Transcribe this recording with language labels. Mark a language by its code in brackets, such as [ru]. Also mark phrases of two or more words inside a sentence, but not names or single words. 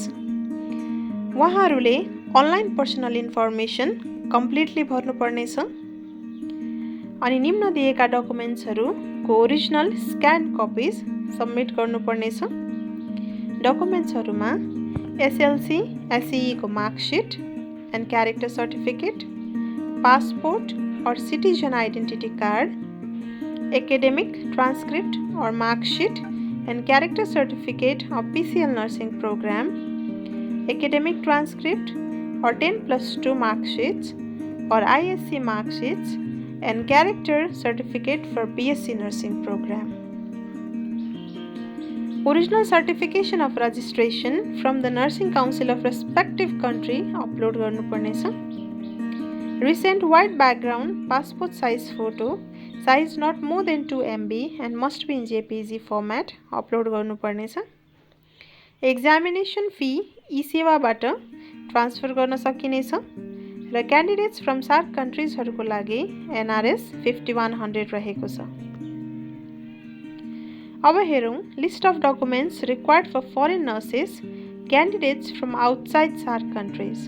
[ne] उहाँहरूले [en] online personal information completely [ne] भर्नुपर्नेछ अनि निम्न दिएका डकुमेन्ट्सहरूको [en] original scan copies submit [ne] गर्नुपर्नेछ। डकुमेन्ट्सहरूमा SLC, [en] SCE को marksheet and character certificate, passport और citizen identity card, academic transcript और marksheet and character certificate of PCL nursing program, academic transcript और 10+2 marksheets और ISC marksheets and character certificate for BSc nursing program। Original certification of registration from the Nursing Council of respective country upload गर्नुपर्नेछ। Recent white background, passport size photo, size not more than 2 MB and must be in JPG format upload गर्नुपर्ने छ। examination fee [ne] ई सेवाबाट ट्रान्सफर गर्न सकिनेछ र [en] candidates from SAARC countries [ne] लागि NRS 5100 रहेको छ। अब हेरौँ [en] list of documents required for foreign nurses candidates from outside SAARC countries.